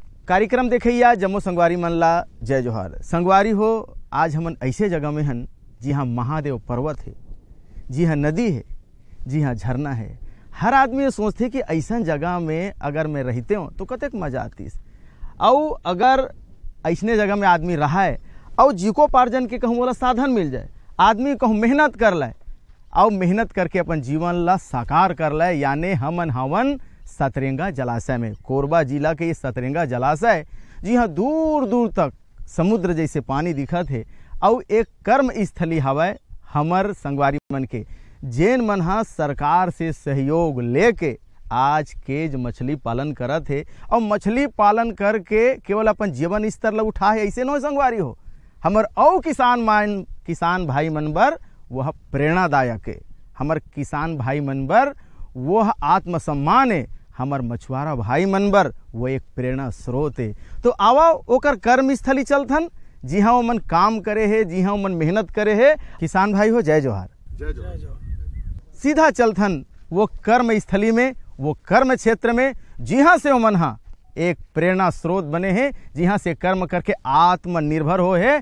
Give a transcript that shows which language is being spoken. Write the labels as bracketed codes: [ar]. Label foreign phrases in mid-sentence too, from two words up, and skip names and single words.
[hne] कार्यक्रम देखैया जम्मो संगवारी मन ला जय जोहार। संगवारी हो, आज हमन ऐसे जगह में हन जी हाँ महादेव पर्वत है, जी हाँ नदी है, जी हाँ झरना है। हर आदमी ये सोचते कि ऐसा जगह में अगर मैं रहते हो तो कतक मजा आतीस। और अगर ऐसने जगह में आदमी रहा है और जीविकोपार्जन के कहूँ वाला साधन मिल जाए, आदमी कहूँ मेहनत कर लाए और मेहनत करके अपन जीवन ला साकार कर लाए। यानी हमन हवन सतरेंगा जलाशय में, कोरबा जिला के ये सतरेंगा जलाशय जी हाँ दूर दूर तक समुद्र जैसे पानी दिखत है। और एक कर्म स्थली हवय हमर संगवारी मन के, जेन मन हा सरकार से सहयोग लेके आज केज मछली पालन करत है और मछली पालन करके केवल अपन जीवन स्तर ला उठा है। ऐसे न संगवारी हो, हमर और किसान भाई मन बर वह प्रेरणादायक है। हमर किसान भाई मन बर वह आत्मसम्मान है। हमर मछुआरा भाई मन बर वो एक प्रेरणा स्रोत है। तो आवा ओकर कर्म स्थली चलथन, जी हाँ वो मन काम करे है, जी हाँ वो मन मेहनत करे है। किसान भाई हो जय जोहार। जय जोहार। सीधा चलथन वो कर्म स्थली में, वो कर्म क्षेत्र में, जी हाँ से वो मन हाँ एक प्रेरणा स्रोत बने हैं, जी हाँ से कर्म करके आत्मनिर्भर हो है।